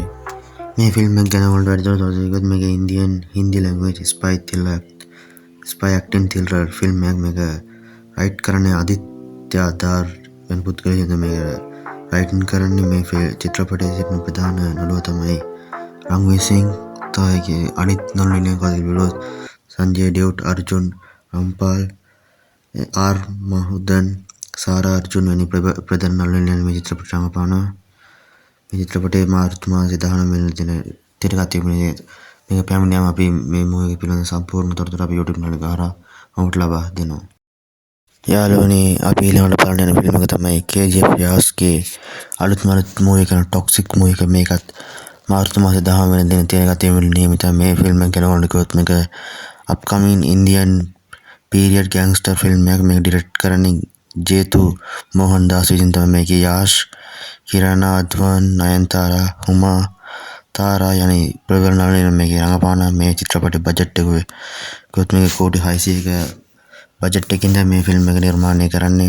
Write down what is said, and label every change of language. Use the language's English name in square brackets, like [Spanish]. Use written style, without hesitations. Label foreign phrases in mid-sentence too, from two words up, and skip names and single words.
[Sinhala] මේ ෆිල්ම් එක ගැන ඔයාලට වැඩි තොරතුරු මේක [English] Indian Hindi language spy action thriller film [Sinhala] එකක්. මේක රයිට් කරන්නේ ආදිත්‍ය දාර් වෙන පුද්ගලයෙක්. මේක රයිටින් කරන්නේ මේ චිත්‍රපටයේ සිටින ප්‍රධාන නළුවා තමයි රන්වීර් සිං. තවගේ අනිත් නළුවෝ කවුද? संजय देवट, अर्जुन रामपाल, आर महुदन, सारा अर्जुन වැනි ප්‍රධාන නළුවෝ මේ චිත්‍රපටයට රඟපානවා. මේ චිත්‍රපටයේ මාර්තු මාසයේ 19 වෙනිදා දින තිරගත වීමේ මේක පැමිණියාම අපි මේ මූවි එක පිළිබඳ සම්පූර්ණ තොරතුරු අපි [English] YouTube channel [Sinhala] එක හරහා ඔබට ලබා දෙනවා. යාළුවනේ අපි ඊළඟට බලන්න යන ෆිල්ම් එක තමයි KGF යාස්ගේ අලුත්ම මූවි එක ටොක්සික් මූවි එක. මේකත් මාර්තු මාසයේ 10 වෙනිදා දින තිරගත වීමට නියමිතයි. මේ ෆිල්ම් එක ගැන ඔයාලට කිව්වොත් මේක [English] upcoming Indian period gangster film [Sinhala] එකක්. මේක ඩිරෙක්ට් කරන්නේ ජේතු මෝහන් දාස් විසින් තමයි. මේකේ යාෂ්, කිරණ අද්වාන්, නයන්තාරා, හුමා තාරා යනි ප්‍රබල නළුවෝ මේකේ රඟපාන. මේ චිත්‍රපටයේ බජට් එක කිව්වොත් මේක කෝටි 600ක බජට් එකකින් තමයි මේ ෆිල්ම් එක නිර්මාණය කරන්නේ.